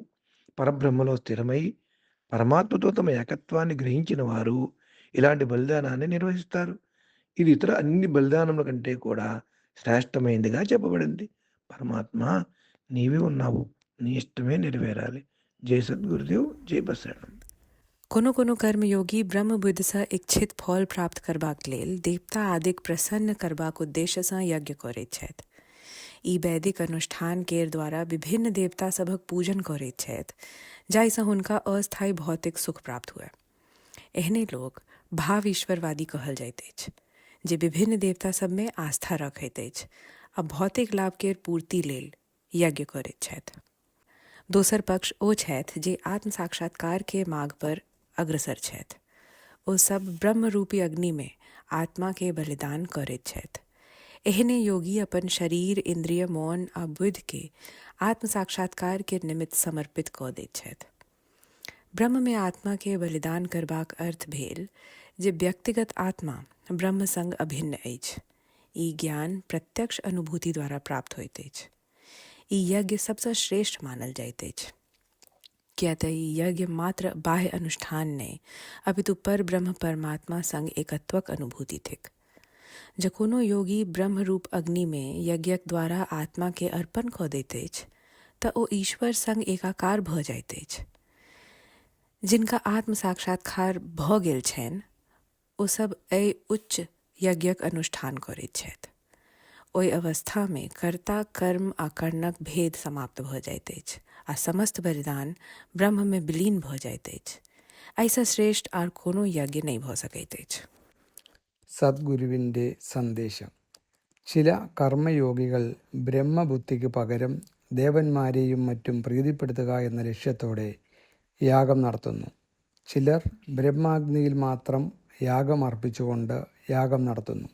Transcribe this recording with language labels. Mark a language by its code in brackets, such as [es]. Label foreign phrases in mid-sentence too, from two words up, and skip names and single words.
[te] పరబ్రహ్మలో స్థిరమై పరమాత్మతో తమ ఏకత్వాన్ని గ్రహించిన వారు ఇలాంటి బలిదానాన్ని నిర్వహిస్తారు. ఇది ఇతర అన్ని బలిదానముల కంటే కూడా శ్రేష్టమైనదిగా చెప్పబడింది. పరమాత్మ నీవే ఉన్నావు, నీ ఇష్టమే నెరవేరాలి. జై సద్గురుదేవ్, జై బసరణం. [mai] कोनो कोनो कर्मयोगी ब्रह्म बुद्ध सँ इच्छित फल प्राप्त करबाक लेल देवता आदिक प्रसन्न करबाक उद्देश्य सँ यज्ञ करैत छथि। ई वैदिक अनुष्ठान केर द्वारा विभिन्न देवता सभक पूजन करैत छथि, जाहिसँ हुनका अस्थायी भौतिक सुख प्राप्त हुए। एहने लोक भाव ईश्वरवादी कहल जाइत अछि, जे विभिन्न देवता सभमे आस्था रखैत अछि आ भौतिक लाभ केर पूर्ति लेल यज्ञ करैत छथि। दोसर पक्ष ओ छथि जे आत्म साक्षात्कार के मार्ग पर अग्रसर छथि। ओ सब ब्रह्मरूपी अग्नि में आत्मा के बलिदान करैत छथि। एहने योगी अपन शरीर, इंद्रिय, मौन आ बुद्धि के आत्म साक्षात्कार के निमित्त समर्पित कऽ दैत छथि। ब्रह्म में आत्मा के बलिदान करबाक अर्थ भेल जे व्यक्तिगत आत्मा ब्रह्म संग अभिन्न अछि। ई ज्ञान प्रत्यक्ष अनुभूति द्वारा प्राप्त होइत अछि। ई यज्ञ सबसँ श्रेष्ठ मानल जाइत अछि, किया तऽ ई यज्ञ मात्र बाह्य अनुष्ठान नहि अपितु पर ब्रह्म परमात्मा संग एकत्वक अनुभूति थिक। जँ कोनो योगी ब्रह्मरूप अग्नि में यज्ञक द्वारा आत्मा के अर्पण कऽ दैत अछि तऽ ओ ईश्वर संग एकाकार भऽ जाइत अछि। जिनका आत्म साक्षात्कार भऽ गेल छनि ओ सब एहि उच्च यज्ञक अनुष्ठान करैत छथि। ओहि अवस्था में कर्ता, कर्म आ कर्णक भेद समाप्त भऽ जाइत अछि आ समस्त बलिदान ब्रह्म में विलीन भऽ जाइत अछि। ऐसा श्रेष्ठ आर कोनो यज्ञ नहीं भऽ सकैत अछि। [ml] സദ്ഗുരുവിൻ്റെ സന്ദേശം. ചില കർമ്മയോഗികൾ ബ്രഹ്മബുദ്ധിക്ക് പകരം ദേവന്മാരെയും മറ്റും പ്രീതിപ്പെടുത്തുക എന്ന ലക്ഷ്യത്തോടെ യാഗം നടത്തുന്നു. ചിലർ ബ്രഹ്മാഗ്നിയിൽ മാത്രം യാഗം അർപ്പിച്ചുകൊണ്ട് യാഗം നടത്തുന്നു.